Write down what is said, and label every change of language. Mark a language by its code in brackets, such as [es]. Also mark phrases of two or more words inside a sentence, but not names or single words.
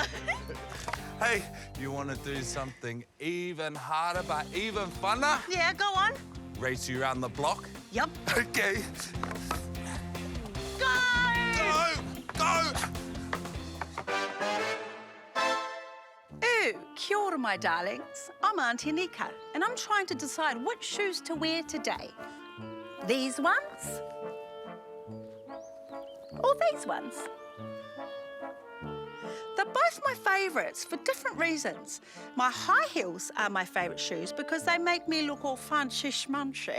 [en] Hey, you want to do something even harder but even funner? Yeah, go on. Race you around the block? Yup. Okay. Go! Go! Go! Ooh, [mi] Kia ora, [en] my darlings. I'm Auntie Nika, and I'm trying to decide which shoes to wear today. These ones? Or these ones? They're both my favourites for different reasons. My high heels are my favourite shoes because they make me look all fancy schmunchy.